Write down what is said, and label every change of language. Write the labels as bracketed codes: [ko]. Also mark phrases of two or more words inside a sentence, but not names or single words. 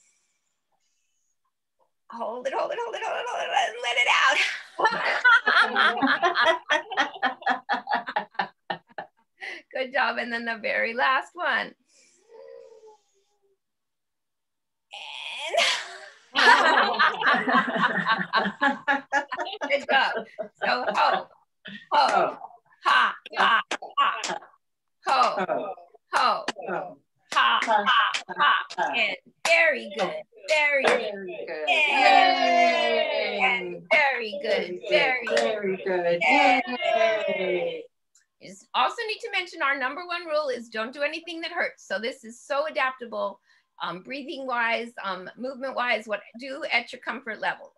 [en] Hold it, hold it, hold it, hold it, hold it, and let it out. Good job. And then the very last one. Good job. So ho, ho, ha, ha, ha, ho, ho, ha, ha, ha, and very good. Very good. Yay! And very good. Very good. Yay! You also need to mention our number 1 rule is don't do anything that hurts. So this is so adaptable, breathing wise, movement wise, what do at your comfort level.